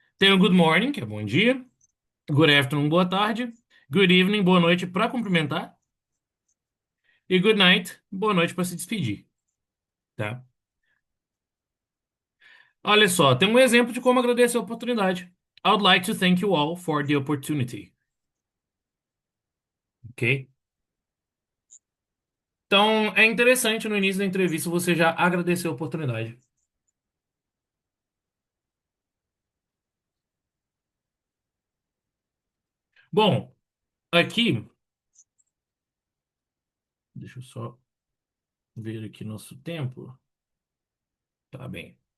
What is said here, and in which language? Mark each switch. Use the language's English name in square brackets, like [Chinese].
[Portuguese] Tem o good morning, que é bom dia. Good afternoon, boa tarde. Good evening, boa noite para cumprimentar. E good night, boa noite para se despedir, tá? Olha só, tem um exemplo de como agradecer a oportunidade. [English] I would like to thank you all for the opportunity. Ok? [Portuguese] Então, é interessante no início da entrevista você já agradecer a oportunidade. Bom, aqui, deixa eu só ver aqui nosso tempo. Tá bem.